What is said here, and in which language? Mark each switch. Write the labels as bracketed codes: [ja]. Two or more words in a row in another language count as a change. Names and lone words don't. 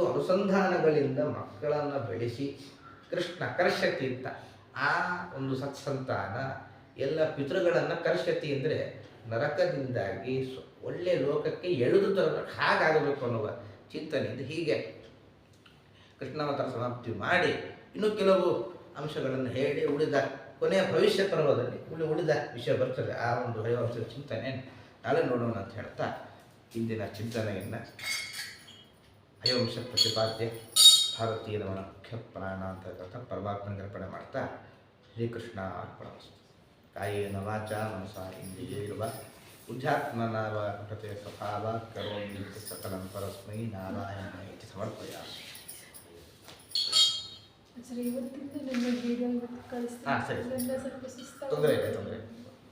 [kn] ಅನುಸಂಧಾನಗಳಿಂದ ಮಕ್ಕಳನ್ನು ಬೆಳೆಸಿ [sa] ಕೃಷ್ಣ ಕರ್ಷತಿ [kn] ಅಂತ, ಆ ಒಂದು ಸತ್ಸಂತಾನ ಎಲ್ಲ ಪಿತೃಗಳನ್ನು ಕರ್ಷತಿ ಅಂದರೆ ನರಕದಿಂದಾಗಿ ಒಳ್ಳೆಯ ಲೋಕಕ್ಕೆ ಎಳೆದು ತರಬೇಕು, ಹಾಗಾಗಬೇಕು ಅನ್ನುವ ಚಿಂತನೆಯಿಂದ ಹೀಗೆ ಕೃಷ್ಣಾವತಾರ ಸಮಾಪ್ತಿ ಮಾಡಿ ಇನ್ನೂ ಕೆಲವು ಅಂಶಗಳನ್ನು ಹೇಳಿ ಉಳಿದ ಕೊನೆಯ ಭವಿಷ್ಯ ಪರ್ವದಲ್ಲಿ ಉಳಿದ ವಿಷಯ ಬರ್ತದೆ. ಆ ಒಂದು ಹರಿವಂಶದ ಚಿಂತನೆ ನಾಳೆ ನೋಡೋಣ ಅಂತ ಹೇಳ್ತಾ ಇಂದಿನ ಚಿಂತನೆಯನ್ನು ಹರಿವಂಶ ಪ್ರತಿಪಾದ್ಯ ಭಾರತೀಯ ರಮಣ ಮುಖ್ಯ ಪ್ರಾಣ ಅಂತ ಪರಮಾತ್ಮನಿಗೆ ಅರ್ಪಣೆ ಮಾಡ್ತಾ [sa] ಶ್ರೀಕೃಷ್ಣ ಅರ್ಪಣಮಸ್ತು. ಕಾಯೇನ ವಾಚಾ ಮನಸಾ ಇಂದ್ರಿಯೈರ್ವ ಬುದ್ಧ್ಯಾತ್ಮನಾ ವಾ ಪ್ರಕೃತಿಯ ಸ್ವಭಾವಾತ್ ಕರೋಮಿ ಸಕಲಂ ಪರಸ್ಮೈ ನಾರಾಯಣಾಯ ಇತಿ ಸಮರ್ಪಯಾಮಿ. [kn] ಇವತ್ತಿಂದ ನನ್ನ ವಿಡಿಯೋ ಸರಿ, ತೊಂದರೆ ಇಲ್ಲ.